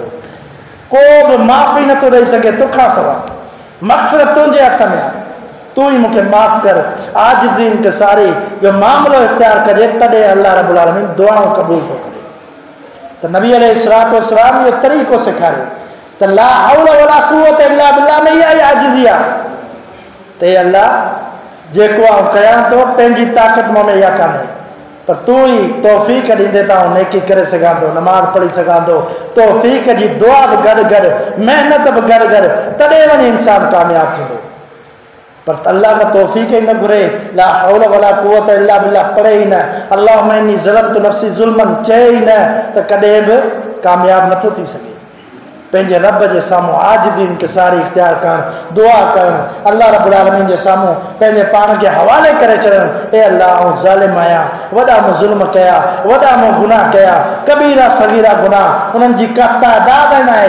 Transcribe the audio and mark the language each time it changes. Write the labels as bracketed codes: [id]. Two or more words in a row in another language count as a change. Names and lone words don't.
[sd] को बि माफ़ी नथो ॾेई सघे तोखां सवाइ। मग़फ़िरत तुंहिंजे हथ में आहे। तूं ई मूंखे माफ़ कर। आजिज़ी इंकिसारी जो मामिलो इख़्तियार कजे तॾहिं [ar] الله رب العالمين [sd] दुआऊं क़बूल थो करे। त नबी अलैहिस्सलातु वस्सलाम इहो तरीक़ो सेखारियो त [ar] لا حول ولا قوة إلا بالله [sd] में इहा ई आजिज़ी आहे। त अल्लाह जेको आउं कयां थो पंहिंजी ताक़त में इहा कान्हे, पर तूं ई तौफ़ीक़ ॾींदे त आउं नेकी करे सघां थो, नमाज़ पढ़ी सघां थो। तौफ़ीक़ जी दुआ बि गॾु गॾु, महिनत बि गॾु गॾु, तॾहिं वञी इंसानु कामयाबु थींदो। पर अल्लाह का तौफ़ीक़ ही न घुरे, [ar] لا حول ولا قوة إلا بالله [sd] पढ़े ही न, [ar] اللهم إني ظلمت نفسي ظلما [sd] चए ही न, त कॾहिं बि कामयाबु नथो थी सघे। पंहिंजे रब जे साम्हूं आजिज़ी इंकिसारी इख़्तियार करणु, दुआ करणु, [ar] الله رب العالمين [sd] जे साम्हूं पंहिंजे पाण खे हवाले करे छॾणु। ए अल्लाह आउं ज़ालिम आहियां, वॾा मूं ज़ुल्म कया, वॾा मूं गुनाह कया, कबीरा सगीरा गुनाह, उन्हनि जी का तादाद न आहे।